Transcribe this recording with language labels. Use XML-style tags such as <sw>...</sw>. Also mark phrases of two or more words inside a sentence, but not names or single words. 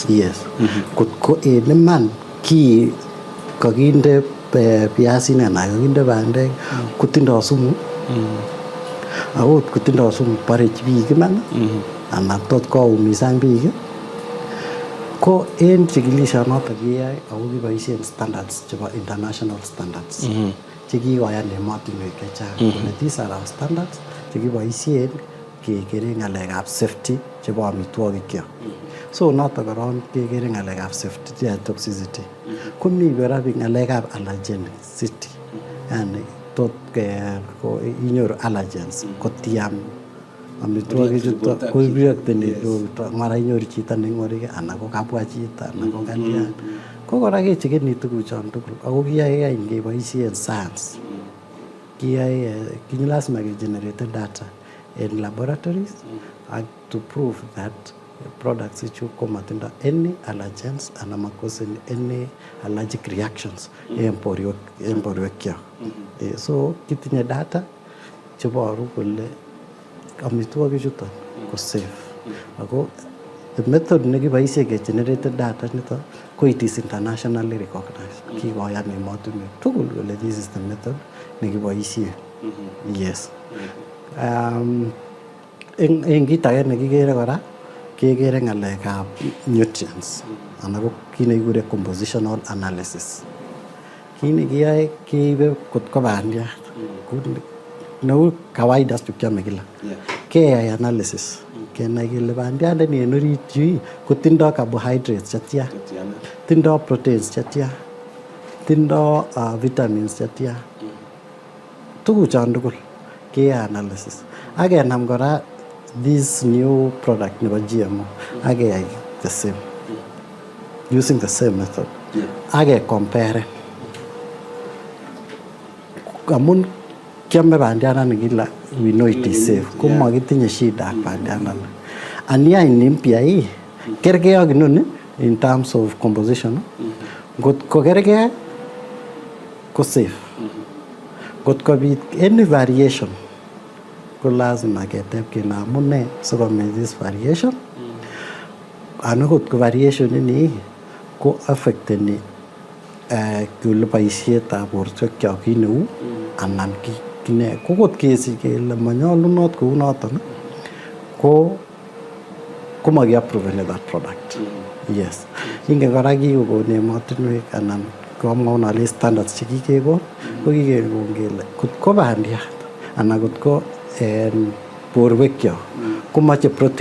<kln>Ko en iman ki kakinde piasinik anan kakinde bandek kotindoo sumu akot kotindoo sumu bore biik iman anan tot koumisan biik ko en chikilishonoton keyoe ako kiboisien standards chebo</kln> <en>international standards</en> <kln>chekikoyan emotinwek chechang kole</kln> <en>these are our standards</en> <kln>chekiboisien kekere ng'alekab safety chebo amitwogikyok. So noton korong kekere ng'alekab safety toxicity. Komi kora ng'alekab allergenicity, yani tot inyoru allergens kotiam amitwogik chuto koreacteni mara inyoru chito neng'orik anan ko kabwa chito anan ko kalyan. Ko kora kechekeni tuguchon tugul ako kiyoe keboisien science. Kiyoe lazima kegenerate data</kln> <en>in laboratories to prove that products</en> <kln>ichu komatindo</kln> <en>any allergens</en> <kln>anan makosen</kln> <en>any allergic reactions</en> <kln>en borwekyok. So kitinye data cheboru kole amitwogik chuton ko safe. Ako</kln> <en>the method</en> <kln>nekiboisien kegenerate data nito ko</kln> <en>it is internationally recognized.</en> <kln>Kikoyan emotinwek tugul kole</kln> <en>this is the method</en> <kln>nekiboisien. Yes. En kit age nekikere kora kekere ng'alekab nutrients anan ko kit nekikure</kln> <en>compositional analysis.</en> <kln>Kit nekiyoe keibe kot ko bandiat neu kawaida tukiame kila keyai analysis kenai kele bandiandani en orit yu kotindoo carbohydrates chetya, tindoo proteins chetya, tindoo vitamins chetya, tuguchon tugul keyae analysis ak kenam kora</kln> <en>this new product</en> <kln>nebo GMO ak keyai</kln> <en>the same using the same method</en> <kln>ak compare amun kiame bandiandani kila</kln> <en>we know it is safe</en> <kln>komakitinye shida ak bandiandani ania</kln> <sw>ni mpya hii</sw> <kln>kergei ak inoni</kln> <en>in terms of composition</en> <kln>ngot ko kergei ko safe ngot kobit any variation ko lazima keteb kele amune sikomach</kln> <en>this variation</en> <kln>ana ngot ko variation ini ko affecteni kule boisietab borwekyok kit neu anan kine ko kot kesich kele manyolunot kou noton ko makiapprove</kln> <en>that product yes</en> <kln>ingen kora kikokon emotinwek anan komwaun ale standards chekikekon ko kikekon kele kot ko bandiat anan kot ko borwekyok komache protein</kln>